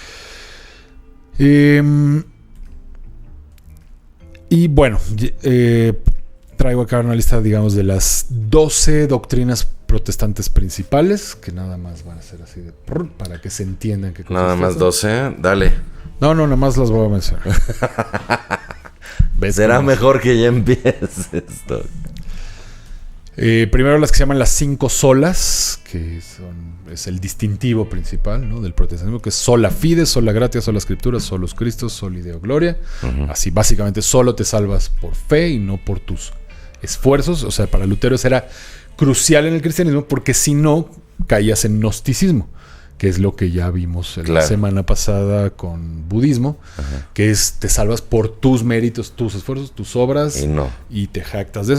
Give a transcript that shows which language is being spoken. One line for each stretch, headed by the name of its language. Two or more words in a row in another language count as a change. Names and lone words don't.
Spanish: Y bueno, traigo acá una lista, digamos, de las 12 doctrinas protestantes principales, que nada más van a ser así de para que se entiendan qué cosas. Nada más 12, dale. No, nada más las voy a mencionar. Será mejor que ya empieces esto. Primero las que se llaman las 5 solas, que es el distintivo principal, ¿no?, del protestantismo, que es
Latin: sola fide, sola gratia,
Spanish: sola escritura,
Latin: solus Christus, soli Deo gloria.
Spanish: Así, básicamente, solo te salvas por fe y no por tus esfuerzos. O sea, para Lutero eso era crucial en el cristianismo, porque si no, caías en gnosticismo, que es lo que ya vimos la semana pasada con budismo, que es te salvas por tus méritos, tus esfuerzos, tus obras, y te jactas de eso.